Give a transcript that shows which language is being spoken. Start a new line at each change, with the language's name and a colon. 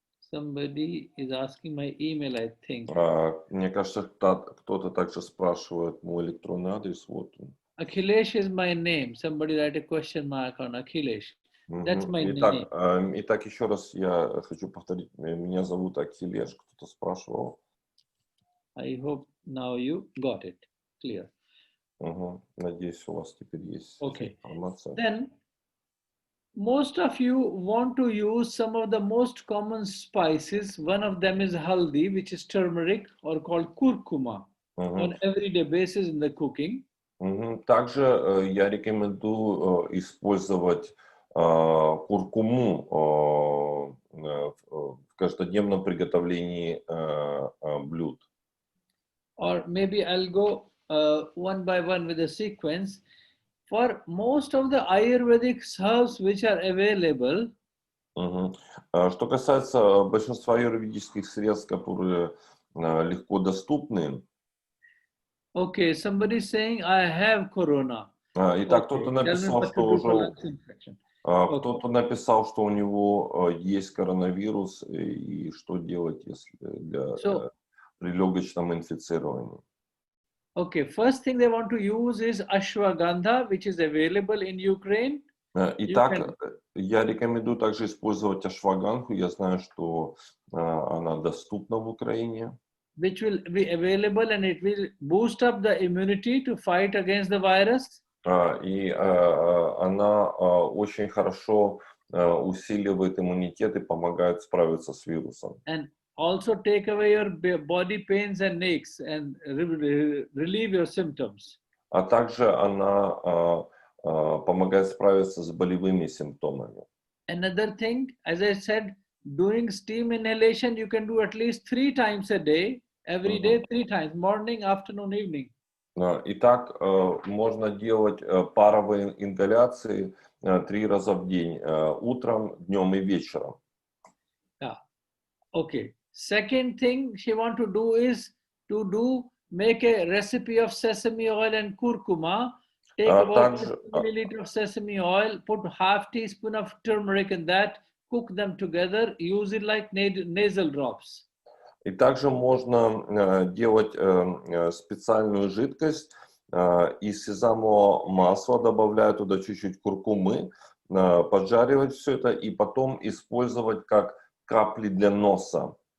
English: Somebody is asking my email, I think.
Russian: Мне кажется, кто-то также спрашивает мой электронный адрес. Вот он.
English: Akhilesh is my name. Somebody write a question mark on Akhilesh. That's my name.
Russian: Итак, еще раз я хочу повторить. Меня зовут Акхилеш. Кто-то спрашивал.
English: I hope now you got it. Clear.
Russian: Надеюсь, у вас теперь есть информация.
English: Then, most of you want to use some of the most common spices. One of them is haldi, which is turmeric or called kurkuma on everyday basis in the cooking.
Russian: Также я рекомендую использовать куркуму в каждодневном приготовлении блюд.
English: Or maybe I'll go one by one with the sequence. For most of the Ayurvedic herbs which are available,
Russian: Что касается большинства аюрведических средств, которые легко доступны.
English: Okay, somebody saying I have corona.
Russian: Итак, кто-то написал, что уже кто-то написал, что у него есть коронавирус и что делать, если при легочном инфицировании.
English: Okay, first thing they want to use is Ashwagandha, which is available in Ukraine.
Russian: Итак, я рекомендую также использовать ашваганху. Я знаю, что она доступна в Украине.
English: Which will be available and it will boost up the immunity to fight against the virus.
Russian: И она очень хорошо усиливает иммунитет и помогает справиться с вирусом.
English: And also take away your body pains and aches and relieve your symptoms.
Russian: А также она помогает справиться с болевыми симптомами.
English: Another thing, as I said, doing steam inhalation, you can do at least 3 times a day, every day 3 times, morning, afternoon, evening.
Russian: Итак, можно делать паровые ингаляции 3 раза в день, утром, днем и вечером.
English: Yeah. Okay. Second thing she want to do is to make a recipe of sesame oil and curcuma. Take about 1 milliliter of sesame oil, put half teaspoon of turmeric in that, cook them together, use it like nasal drops.
Russian: И также можно делать специальную жидкость из сезамового масла, добавляя туда чуть-чуть куркумы, поджаривать все это и потом использовать как капли для носа.